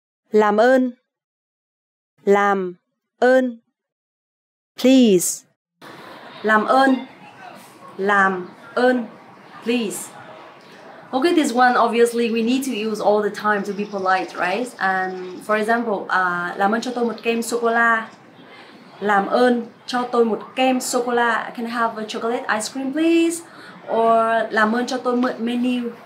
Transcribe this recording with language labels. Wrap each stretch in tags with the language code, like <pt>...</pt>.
<vi>Làm ơn. Làm ơn.</vi> <en>Please.</en> <vi>Làm ơn. Làm ơn.</vi> <en>Please. Okay, this one obviously we need to use all the time to be polite, right? And for example,</en> <vi>làm ơn cho tôi một kem sô cô la. Làm ơn cho tôi một kem sô cô la.</vi> <en>Can I have a chocolate ice cream, please?</en> <vi>Or làm ơn cho tôi mượn menu.</vi>